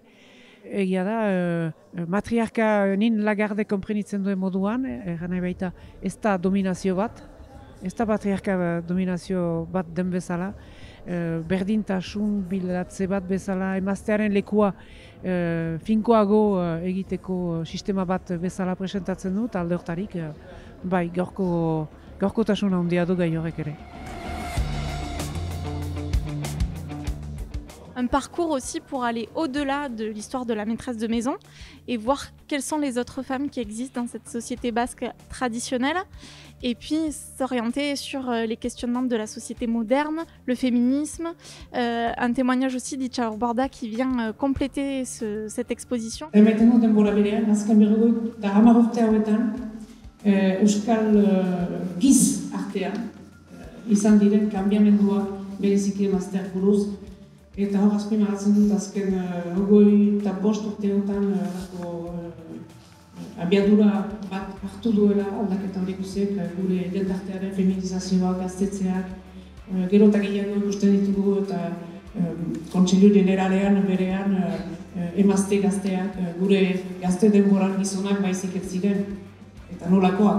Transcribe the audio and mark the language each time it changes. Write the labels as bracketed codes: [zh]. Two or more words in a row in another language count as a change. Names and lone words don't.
[eu] Egia da, matriarka nin Lagarde konprenitzen duen moduan, nahi baita ez da dominazio bat, ez da patriarka dominazio bat den bezala, berdintasun bilatze bat bezala, emaztearen lekua finkoago egiteko sistema bat bezala presentatzen dut, alde hortarik, bai, gaurkotasuna handia du gai horrek ere. [fr] Un parcours aussi pour aller au-delà de l'histoire de la maîtresse de maison et voir quelles sont les autres femmes qui existent dans cette société basque traditionnelle et puis s'orienter sur les questionnements de la société moderne, le féminisme, un témoignage aussi d'Itxaur Borda qui vient compléter cette exposition. [eu] Emaiten duten denbora berean, azken berrogoi eta 10 urte hauetan, euskal giz artean izan diren kanbiamenduak bereziki emazteak buruz. Eta hor azpimarratzen dut azken 25 urteotan abiadura bat hartu duela aldaketa hori guztiek gure jendartearen feminizazioak, gaztetzeak, gero eta gehiago ikusten ditugu eta kontseilu generalean berean emazte gazteak gure gazte denboran gizonak baizik ez ziren eta nolakoak.